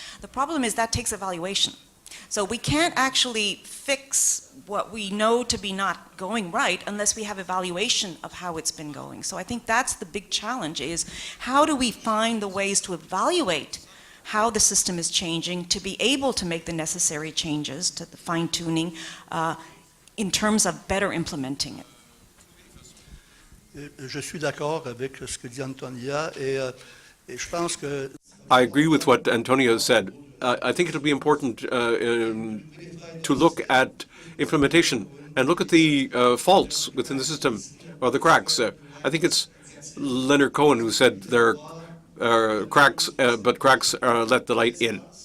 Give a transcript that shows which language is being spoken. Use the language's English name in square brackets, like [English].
[English] The problem is that takes evaluation. So we can't actually fix what we know to be not going right unless we have evaluation of how it's been going. So I think that's the big challenge, is how do we find the ways to evaluate how the system is changing to be able to make the necessary changes, to the fine-tuning in terms of better implementing it. [French] Je suis d'accord avec ce que dit Antonia et je pense que... [English] I agree with what Antonia said. I think it'll be important to look at implementation and look at the faults within the system, or the cracks. I think it's Leonard Aucoin who said there are cracks, but cracks let the light in.